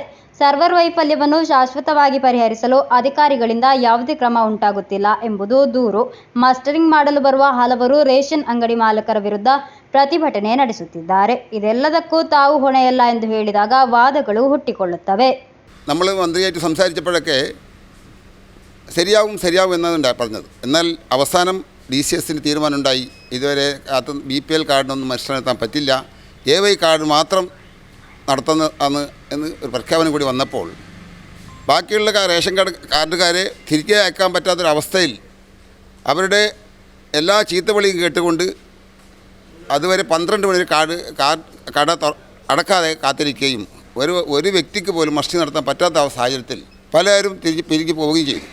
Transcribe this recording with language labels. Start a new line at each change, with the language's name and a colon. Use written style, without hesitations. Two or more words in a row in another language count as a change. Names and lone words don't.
Kannada: ಸರ್ವರ್ ವೈಫಲ್ಯವನ್ನು ಶಾಶ್ವತವಾಗಿ ಪರಿಹರಿಸಲು ಅಧಿಕಾರಿಗಳಿಂದ ಯಾವುದೇ ಕ್ರಮ ಉಂಟಾಗುತ್ತಿಲ್ಲ ಎಂಬುದು ದೂರು. ಮಸ್ಟರಿಂಗ್ ಮಾಡಲು ಬರುವ ಹಲವರು ರೇಷನ್ ಅಂಗಡಿ ಮಾಲೀಕರ ವಿರುದ್ಧ ಪ್ರತಿಭಟನೆ ನಡೆಸುತ್ತಿದ್ದಾರೆ. ಇದೆಲ್ಲದಕ್ಕೂ ತಾವು ಹೊಣೆಯಲ್ಲ ಎಂದು ಹೇಳಿದಾಗ ವಾದಗಳು ಹುಟ್ಟಿಕೊಳ್ಳುತ್ತವೆ.
Malayalam: നമ്മൾ മന്ത്രിയായിട്ട് സംസാരിച്ചപ്പോഴൊക്കെ ശരിയാവും എന്നാണ് പറഞ്ഞത്. എന്നാൽ അവസാനം DCSന് തീരുമാനമുണ്ടായി. ഇതുവരെ BPL കാർഡിനൊന്നും മത്സരം നടത്താൻ പറ്റില്ല, AY കാർഡ് മാത്രം നടത്തുന്നതാണ് എന്ന് ഒരു പ്രഖ്യാപനം കൂടി വന്നപ്പോൾ ബാക്കിയുള്ള റേഷൻ കാർഡുകാരെ തിരികെ അയക്കാൻ പറ്റാത്തൊരവസ്ഥയിൽ അവരുടെ എല്ലാ ചീത്തവിളിയും കേട്ടുകൊണ്ട് അതുവരെ 12 മണി കട അടക്കാതെ കാത്തിരിക്കുകയും ഒരു വ്യക്തിക്ക് പോലും മസ്റ്റി നടത്താൻ പറ്റാത്ത സാഹചര്യത്തിൽ പലരും പിരിഞ്ഞു പോവുകയും ചെയ്തു.